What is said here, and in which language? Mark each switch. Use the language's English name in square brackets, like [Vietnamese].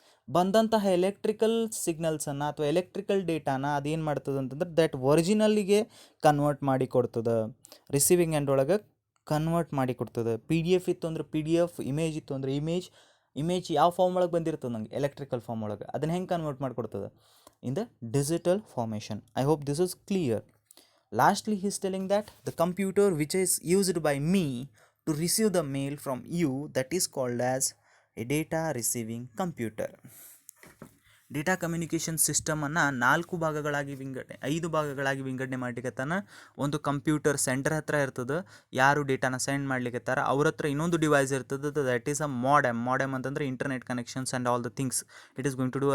[Kannada] ಬಂದಂತಹ ಎಲೆಕ್ಟ್ರಿಕಲ್ ಸಿಗ್ನಲ್ಸನ್ನು ಅಥವಾ ಎಲೆಕ್ಟ್ರಿಕಲ್ ಡೇಟಾನ ಅದೇನು ಮಾಡ್ತದೆ ಅಂತಂದ್ರೆ, ದಟ್ ಒರಿಜಿನಲ್ಲಿಗೆ ಕನ್ವರ್ಟ್ ಮಾಡಿ ಕೊಡ್ತದೆ. ರಿಸೀವಿಂಗ್ ಎಂಡ್ ಒಳಗೆ ಕನ್ವರ್ಟ್ ಮಾಡಿ ಕೊಡ್ತದೆ. PDF ಇತ್ತು ಅಂದ್ರೆ PDF, ಇಮೇಜ್ ಇತ್ತು ಅಂದರೆ ಇಮೇಜ್ ಯಾವ ಫಾರ್ಮ್ ಒಳಗೆ ಬಂದಿರ್ತದೆ ನಂಗೆ, ಎಲೆಕ್ಟ್ರಿಕಲ್ ಫಾರ್ಮ್ ಒಳಗೆ, ಅದನ್ನು ಹೆಂಗೆ convert ಮಾಡಿಕೊಡ್ತದೆ, [English] In the digital formation. I hope this is clear. Lastly, he is telling that the computer which is used by me to receive the mail from you, that is called as a data receiving computer. [Kannada] Data communication ಸಿಸ್ಟಮನ್ನು 4 ಭಾಗಗಳಾಗಿ ವಿಂಗಡಣೆ 5 ಭಾಗಗಳಾಗಿ ವಿಂಗಡಣೆ ಮಾಡ್ಲಿಕ್ಕತ್ತಾನ. ಒಂದು computer centre ಹತ್ರ ಇರ್ತದೆ, ಯಾರು ಡೇಟಾನ send ಮಾಡ್ಲಿಕ್ಕತ್ತಾರ ಅವ್ರ ಹತ್ರ ಇನ್ನೊಂದು ಡಿವೈಸ್ ಇರ್ತದೆ, [English] that is a modem [Kannada] ಅಂತಂದ್ರೆ [English] Internet connections and all the things it is going to do.